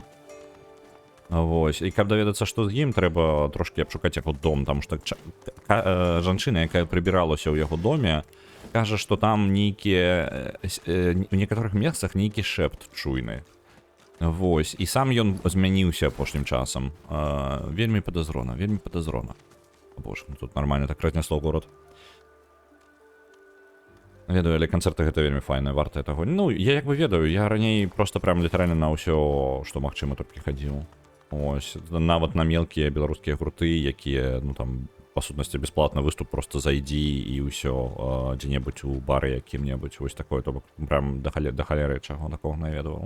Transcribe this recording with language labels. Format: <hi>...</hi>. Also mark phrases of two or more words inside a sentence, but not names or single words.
<be>Вось, і каб даведацца, што з ім, трэба трошкі абшукаць яго дом, таму што жанчына, якая прыбіралася ў яго доме, кажа, што там нейкія... У некаторых месцах нейкі шэпт чуйны. Вось, і сам ён змяніўся апошнім часам. Вельмі падазрона.</be> <ru>О боже, тут нормально так разнесло город.</ru> <be>Ведаю, але канцэрты гэта вельмі файна, вартая таго. Ну, я як бы ведаю, я раней просто прям літаральна на ўсё, што магчыма, толькі хадзіў. Ось, нават на мелкія беларускія гурты, якія, ну там, па сутнасці бясплатна выступ, просто зайдзі і ўсё, дзе-небудзь у бары якім-небудзь, вось такое, то бок прям да халеры чаго такога наведаваў.</be>